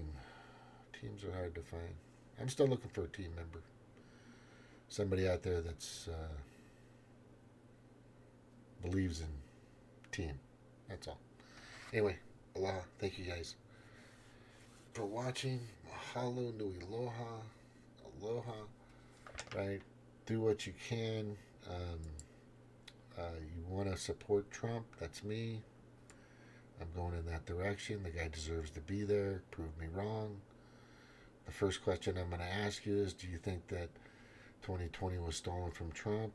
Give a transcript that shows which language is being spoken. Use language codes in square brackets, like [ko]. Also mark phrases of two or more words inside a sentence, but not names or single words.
[en] Teams are hard to find. I'm still looking for a team member. Somebody out there that's believes in team. That's all. Anyway, aloha. Thank you guys for watching. [haw] Mahalo nui aloha. Aloha. [en] Right? Do what you can. You want to support Trump? That's me. I'm going in that direction. The guy deserves to be there. Prove me wrong. The first question I'm going to ask you is, do you think that 2020 was stolen from Trump?